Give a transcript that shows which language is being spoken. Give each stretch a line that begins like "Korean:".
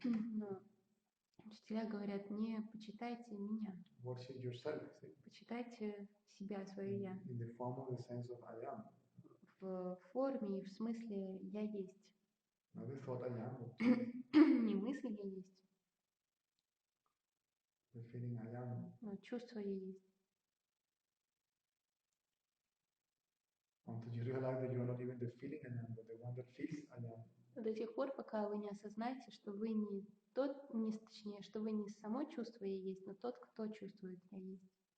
Russian: Но учителя говорят: не почитайте меня.
English: Worship yourself.
Russian: Почитайте себя, свое я.
English: In the form of the sense of I am.
Russian: В форме и в смысле я есть.
English: Not the thought I am.
Russian: Не мысль я есть.
English: The feeling I am.
Russian: Но чувство я есть.
English: Until you realize that you are not even the feeling I am, but the one that feels I am.
Russian: До тех пор, пока вы не осознаете, что вы не тот, точнее, что вы не само чувство я есть, но тот, кто чувствует я есть.